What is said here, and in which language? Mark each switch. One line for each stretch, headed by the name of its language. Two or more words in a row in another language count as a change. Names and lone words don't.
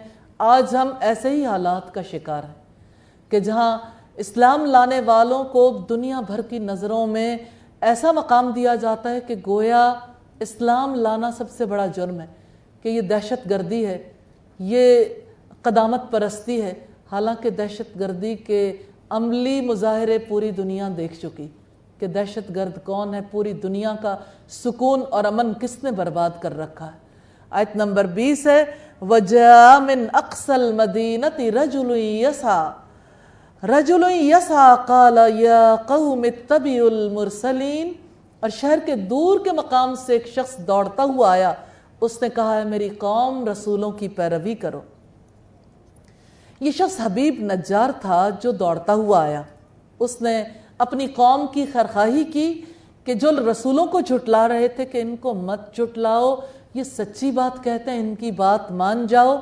Hindi: आज हम ऐसे ही हालात का शिकार हैं कि जहां इस्लाम लाने वालों को दुनिया भर की नज़रों में ऐसा मकाम दिया जाता है कि गोया इस्लाम लाना सबसे बड़ा जुर्म है, कि ये दहशत गर्दी है, ये क़दामत परस्ती है। हालांकि दहशत गर्दी के अमली मुजाहरे पूरी दुनिया देख चुकी कि दहशत गर्द कौन है, पूरी दुनिया का सुकून और अमन किसने बर्बाद कर रखा है। आयत नंबर 20 है,
Arabic: وجاء من أقصى المدينة رجل يسعى قال يا قوم اتبعوا المرسلين.
Hindi: और शहर के दूर के मकाम से एक शख्स दौड़ता हुआ आया, उसने कहा है मेरी कौम रसूलों की पैरवी करो। ये शख्स हबीब नज्जार था जो दौड़ता हुआ आया। उसने अपनी कौम की खैरखाही की कि जो रसूलों को झुटला रहे थे कि इनको मत झुटलाओ, ये सच्ची बात कहते हैं, इनकी बात मान जाओ।